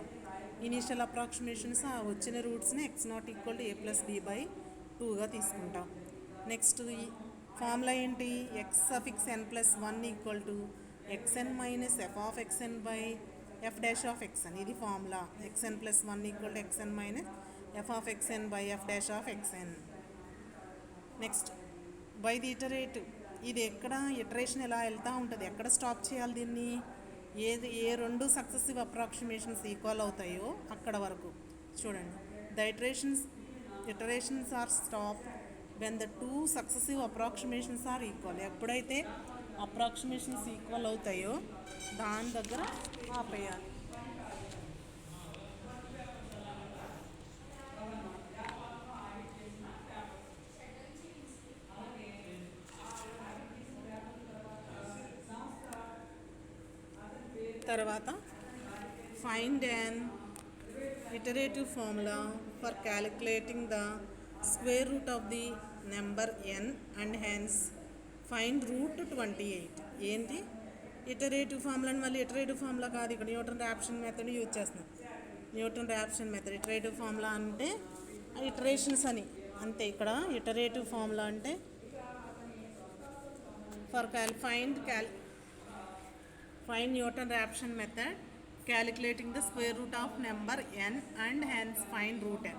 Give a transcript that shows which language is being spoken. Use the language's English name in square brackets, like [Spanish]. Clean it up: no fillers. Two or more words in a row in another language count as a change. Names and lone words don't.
[English] initial approximations [Telugu] ఆ వచ్చిన రూట్స్ని x0=a+b/2గా తీసుకుంటాం. నెక్స్ట్ ఈ ఫార్ములా ఏంటి? x(n+1) xn మైనస్ f(xn)/f'(xn). ఇది ఫార్ములా. xn+1 xn మైనస్ f(xn)/f'(xn). [English] next by the iterative. [Telugu] ఇది ఎక్కడ ఇటరేషన్ ఎలా వెళ్తూ ఉంటుంది, ఎక్కడ స్టాప్ చేయాలి దీన్ని? ఏ 2 [English] successive approximations equal [Telugu] అవుతాయో అక్కడ వరకు చూడండి. [English] the iterations are stop when the 2 successive approximations are equal. [Telugu] ఎప్పుడైతే [English] approximations equal [Telugu] అవుతాయో దాని దగ్గర ఆపేయాలి. [English] తర్వాత ఫైండ్ an iterative formula for calculating the square root of the number n and hence find root 28. ఏంటి iterative formula? [Telugu] మళ్ళీ [English] iterative formula [Telugu] కాదు, ఇక్కడ [English] Newton Raphson method use [Telugu] చేస్తున్నాం. [English] Newton Raphson method. iterative formula [Telugu] అంటే ఇటరేషన్స్ అని అంతే. [English] ఇక్కడ iterative formula అంటే for find Newton Raphson method calculating the square root of number n and hence find root n.